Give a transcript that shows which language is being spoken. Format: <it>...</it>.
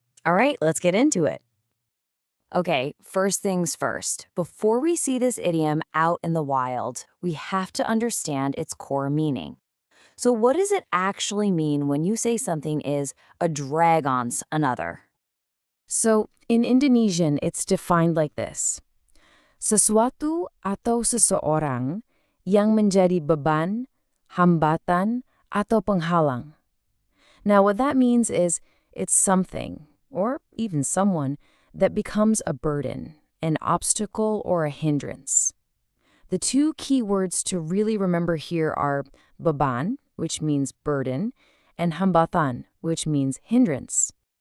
<en>All right, let's get into it. Okay, first things first. Before we see this idiom out in the wild, we have to understand its core meaning. So what does it actually mean when you say something is a drag on another? So in Indonesian, it's defined like this.</en> <id>Sesuatu atau seseorang yang menjadi beban, hambatan, atau penghalang.</id> <en>Now what that means is it's something, or even someone, that becomes a burden, an obstacle, or a hindrance. The two key words to really remember here are beban, which means burden, and hambatan, which means hindrance.</en>